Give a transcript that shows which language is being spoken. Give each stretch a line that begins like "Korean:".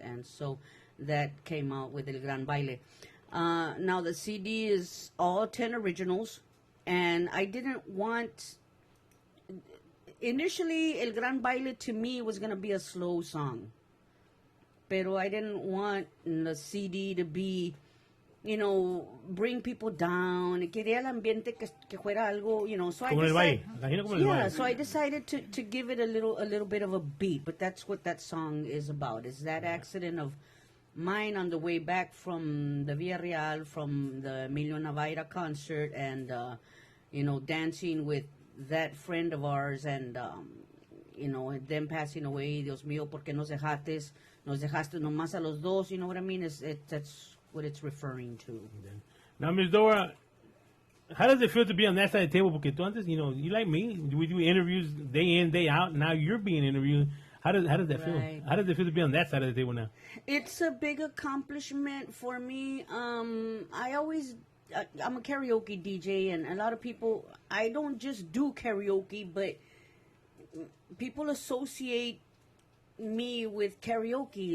English: And so that came out with El Gran Baile. Now the CD is all 10 originals, and I didn't want... Initially, El Gran Baile to me was going to be a slow song.
Spanish: Pero
English: I didn't want the CD to be, you know, bring people down.
Spanish: Quería el ambiente que fuera algo,
English: you know. So I decided, so I decided to give it a little bit of a beat. But that's what that song is about. Is that accident of mine on the way back from the Villarreal, from the Emilio Navaira concert, and you know, dancing with that friend of ours, and you know, them passing away.
Spanish: Dios mío, ¿por qué nos dejaste nomás a los dos?
English: You know what I mean? That's what it's referring to. Now, Ms. Dora, how does it feel to be on that side of the table?
Spanish: Porque tú antes,
English: you know, you like me, we do interviews day in, day out. Now you're being interviewed. How does that feel? How does it feel to be on that side of the table now? It's a big accomplishment for me. I'm a karaoke DJ, and a lot of people, I don't just do karaoke, but people associate me with karaoke.